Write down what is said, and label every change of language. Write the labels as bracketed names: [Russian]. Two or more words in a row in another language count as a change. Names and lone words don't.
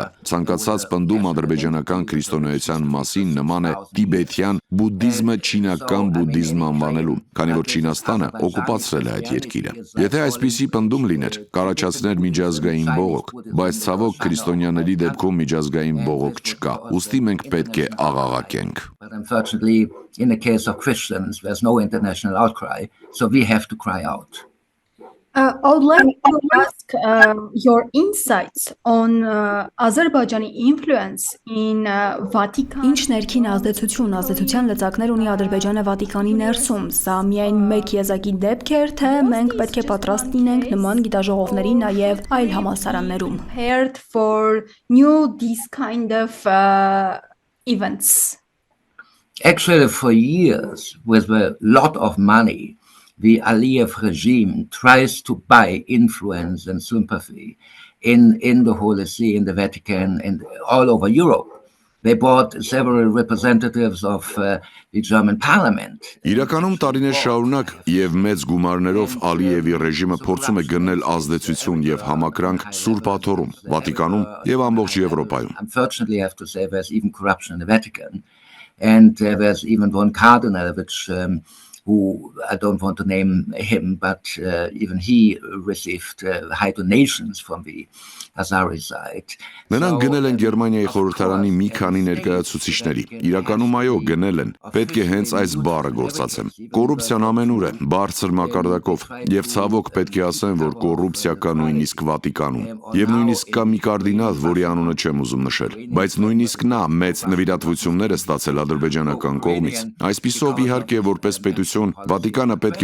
[Armenian] ցանկացած պնդում ադրբեջանական քրիստոնեության մասին նման է տիբեթյան բուդդիզմը չինական բուդդիզմ անվանելուն, քանի որ Չինաստանը օկուպացրել է այդ երկիրը։ Եթե այսպիսի պնդում լիներ, կառաջացներ միջազգային բողոք, բայց ցավոք քրիստոնյաների դեպքում միջազգային բողոք չկա։ Ուստի մենք պետք է աղաղակենք։ [English] But unfortunately, in the case of Christians, there's no international outcry, so we have to cry out. I would like to ask your insights on Azerbaijani influence in Vatican. [Armenian] Ինչ ներքին ազդեցության լծակներ ունի Ադրբեջանը Վատիկանի ներսում։ Սա միայն մեկ եզակի դեպք էր, թե մենք պետք է պատրաստ լինենք նման գիտաժողովների նաև այլ համալսարաններում։ [English] Prepared for these kind of events. Actually, for years, with a lot of money, the Aliyev regime tries to buy influence and sympathy in the Holy See, in the Vatican, and all over Europe. They bought several representatives of the German parliament. [Armenian] Իրականում տարիներ շարունակ եւ մեծ գումարներով Ալիևի ռեժիմը փորձում է գնել ազդեցություն եւ համակրանք Սուրբ Աթոռում, Վատիկանում եւ ամբողջ Եվրոպայում։ [English] Unfortunately, I have to say there's even corruption in the Vatican, and there's even one cardinal which who I don't want to name him, but even he received high donations from the Azari side. [Armenian] Նրանք գնել են Գերմանիայի խորհրդարանի մի քանի ներկայացուցիչների։ Իրականում այո, գնել են։ Պետք է հենց այս բառը գործածեմ։ Կոռուպցիան ամենուր է, բարձր մակարդակով, եւ ցավոք պետք է ասեմ, որ կոռուպցիա կա նույնիսկ Վատիկանում։ Եվ նույնիսկ կա մի կարդինալ, որի անունը չեմ ուզում նշել, բայց նույնիսկ նա մեծ նվիրատվություններ է ստացել ադրբեջանական կողմից։ Այսպիսով, իհարկե, որպես պետություն, Վատիկանը պետք